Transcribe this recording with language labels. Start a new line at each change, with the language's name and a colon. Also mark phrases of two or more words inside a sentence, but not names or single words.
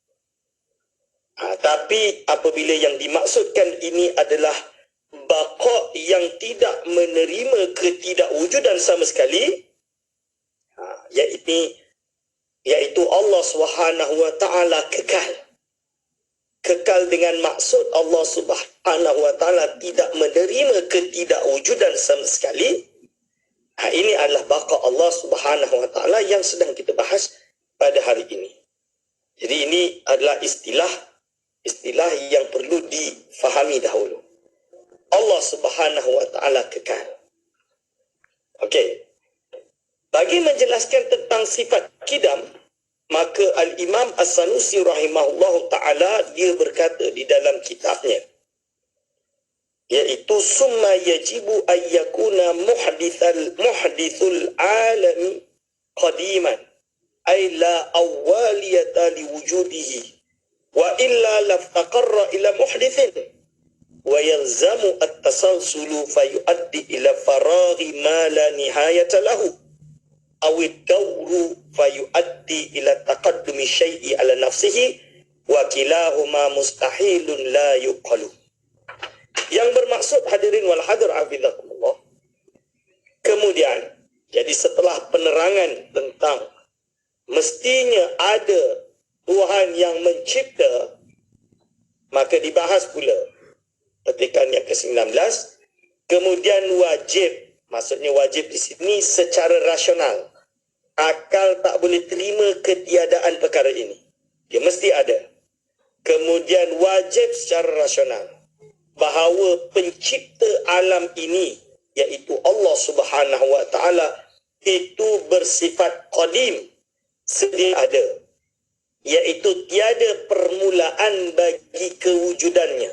Malay: Tapi apabila yang dimaksudkan ini adalah baqa yang tidak menerima ketidakwujudan sama sekali, iaitu
Arabic: الله سبحانه وتعالى
Malay: kekal. Kekal dengan maksud
Arabic: الله سبحانه وتعالى
Malay: tidak menerima ketidakwujudan sama sekali. Ini adalah baqa
Arabic: الله سبحانه وتعالى
Malay: yang sedang kita bahas pada hari ini. Jadi ini adalah istilah yang perlu difahami dahulu.
Arabic: الله سبحانه وتعالى
Malay: kekal. Okey. Bagi menjelaskan tentang sifat qidam, maka Al-Imam As-Sanusi
Arabic: رحمه الله تعالى
Malay: dia berkata di dalam kitabnya,
Arabic: iaitu ثم يجب أن يكون محدث العالم قديما أي لا أولية لوجوده وإلا لافتقر إلى محدث ويلزم التسلسل فيؤدي إلى فراغ ما لا نهاية له أو الدور فيؤدي إلى تقدم الشيء على نفسه وكلاهما مستحيل لا يقال.
Malay: Yang bermaksud
Arabic: حاضرين والحاضر حفظكم الله,
Malay: kemudian jadi setelah penerangan tentang mestinya ada Tuhan yang mencipta, maka dibahas pula petikan yang ke-19, kemudian wajib, maksudnya wajib di sini secara rasional. Akal tak boleh terima ketiadaan perkara ini. Dia mesti ada. Kemudian wajib secara rasional. bahawa pencipta alam ini, iaitu
Arabic: الله سبحانه وتعالى,
Malay: itu bersifat qadim, sedia ada, iaitu tiada permulaan bagi kewujudannya.